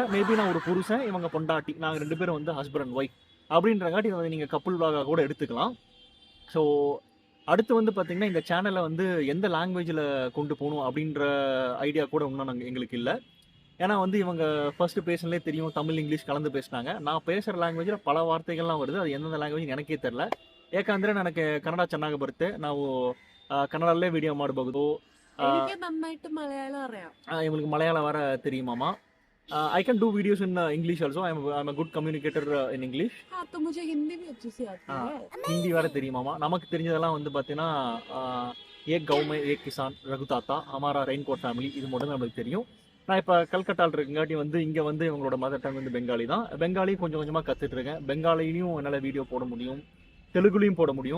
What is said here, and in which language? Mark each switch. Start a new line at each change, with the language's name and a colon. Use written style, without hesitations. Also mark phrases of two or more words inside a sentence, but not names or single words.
Tamil: மேபி நான் ஒரு புருஷன், இவங்க பொண்டாட்டி, நாங்கள் 2 பேரும் வந்து
English: husband and wife
Tamil: அப்படின்றங்காட்டி வந்து நீங்கள்
English: couple vlog
Tamil: கூட எடுத்துக்கலாம். ஸோ அடுத்து வந்து பார்த்தீங்கன்னா இந்த சேனலை வந்து எந்த லாங்குவேஜில் கொண்டு போகணும் அப்படின்ற ஐடியா கூட இன்னும் எங்களுக்கு இல்லை. ஏன்னா வந்து இவங்க ஃபர்ஸ்ட் பேசினாலே தெரியும், தமிழ் இங்கிலீஷ் கலந்து பேசினாங்க. நான் பேசுகிற லாங்குவேஜில் பல வார்த்தைகள்லாம் வருது. அது எந்தெந்த லாங்குவேஜ் எனக்கே தெரில.
Kannada: ಏಕೆಂದರೆ ನನಗೆ ಕನ್ನಡ ಚೆನ್ನಾಗಿ ಬರುತ್ತೆ. ನಾವು ಕನ್ನಡಲ್ಲೇ ವಿಡಿಯೋ ಮಾಡಬಹುದು.
Malayalam: എനിക്ക് നന്നായിട്ട് മലയാളം അറിയാം.
Tamil: இவங்களுக்கு மலையாளம் வர தெரியுமாமா.
English: I can do videos in English also. I'm a good communicator in English.
Hindi: हाँ तो मुझे हिंदी भी अच्छी सी आती है.
Tamil: ஹிந்தி வேற தெரியுமாமா. நமக்கு தெரிஞ்சதெல்லாம் வந்து பார்த்தீங்கன்னா
Hindi: एक गाँव में एक किसान,
Tamil: ரகு தாத்தா, ஹமாரா ரெயின்கோட் ஃபேமிலி, இது மட்டும் நம்மளுக்கு தெரியும். நான் இப்போ கல்கட்டாவில் இருக்கங்காட்டி வந்து இங்கே வந்து இவங்களோட
English: mother tongue
Tamil: வந்து பெங்காலி தான். பெங்காலியும் கொஞ்சம் கொஞ்சமாக கற்றுட்டு இருக்கேன். பெங்காலிலையும் என்னால் வீடியோ போட முடியும், தெலுங்குலையும் போட முடியும்.